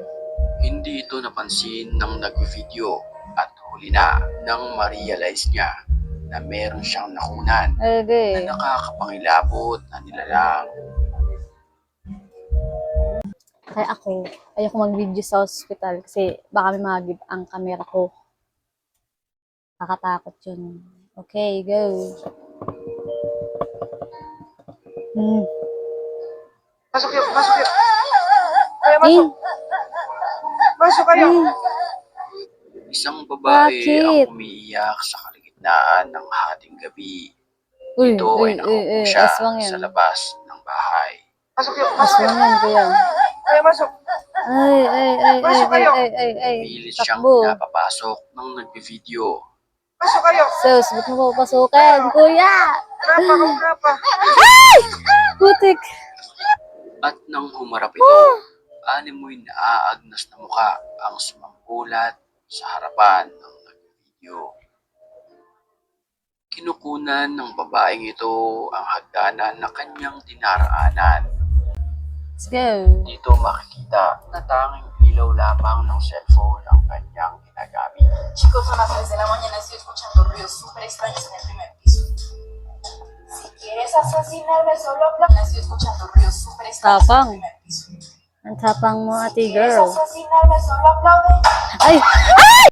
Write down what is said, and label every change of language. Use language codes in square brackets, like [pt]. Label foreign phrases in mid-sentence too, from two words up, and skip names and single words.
[tl] Hindi ito napansin ng nag-video at huli na nang ma-realize niya na meron siyang nakunan Okay. na nakakapangilabot na nilalang. Kaya ako, ayoko mag-video sa hospital kasi baka may magib ang camera ko. Nakakatakot yun. Okay, go. [id] Masuk yuk, masuk yuk. Ayo Eh, masuk, masuk ayo. [tl] Isang babae Bakit? ang umiiyak sa kalagitnaan ng hating gabi. uy, Ito uy, ay nakaupo uy, siya aswang sa yan. labas ng bahay. [id] Masuk yuk, masuk [tl] Aswang [id] yuk. [tl] yan, kuya. [id] Ayo masuk. [tl] Ay, ay, ay, ay, [id] Masuk [tl] ay, kayo. ay, Pilit siyang takbo. pinapapasok ng nagbe-video. [id] Masuk ayo. [tl] Sus, ba't mo papasukan, kuya? [id] Kenapa kamu kenapa? [tl] Putik. At nang humarap ito, animoy naaagnas na mukha ang sumampulat sa harapan ng nag-video. Kinukunan ng babaeng ito ang hagdanan na kanyang dinaraanan. [en] Let's go. [tl] Dito makikita na tanging ilaw lamang ng cellphone ang kanyang ginagamit. [es] Chicos, son las 3 de la mañana, estoy escuchando ruidos súper extraños en el primer piso. Si quieres asesinarme, solo aplaude. Estoy escuchando ruidos súper extraños en [tl] Tapang. [es] el primer piso. [tl] Ang tapang mo, ate [es] Si quieres [tl] girl. [es] asesinarme, solo aplaude. [tl] Ay!